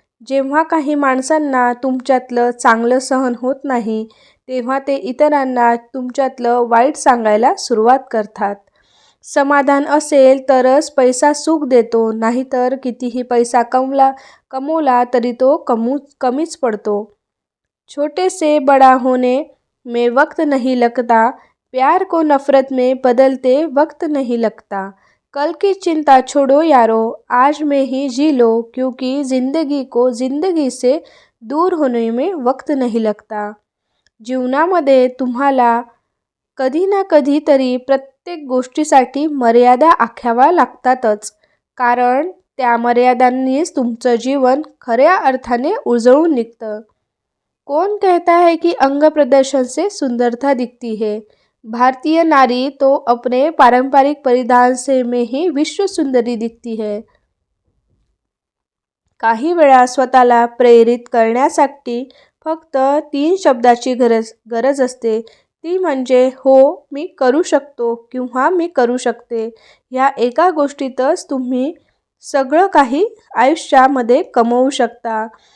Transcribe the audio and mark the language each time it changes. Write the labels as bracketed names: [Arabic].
[Marathi] जेव्हा काही माणसांना तुमच्यातलं चांगलं सहन होत नाही, तेव्हा ते इतरांना तुमच्यातलं वाईट सांगायला सुरुवात करतात. समाधान असेल तरच पैसा सुख देतो, नाहीतर कितीही पैसा कमवला तरी तो कमीच पडतो. [Hindi] छोटे से बड़ा होने में वक्त नहीं लगता, प्यार को नफरत में बदलते वक्त नहीं लगता. कल की चिंता छोड़ो यारो, आज में ही जी लो, क्योंकि जिंदगी को जिंदगी से दूर होने में वक्त नहीं लगता. [Marathi] जीवनामध्ये तुम्हाला कधी ना कधी तरी प्रत्येक गोष्टीसाठी मर्यादा आखाव्या लागतातच, कारण त्या मर्यादांनीच तुमचं जीवन खऱ्या अर्थाने उजळून निघतं. [Hindi] कौन कहता है कि अंग प्रदर्शन से सुंदरता दिखती है? भारतीय नारी तो अपने पारंपरिक परिधान से में ही विश्व सुंदरी दिखती है. [Marathi] काही वेळा स्वतःला प्रेरित करण्यासाठी फक्त 3 शब्दाची गरज असते, ती म्हणजे हो मी करू शकतो किंवा मी करू शकते. ह्या एका गोष्टीतच तुम्ही सगळं काही आयुष्यामध्ये कमवू शकता.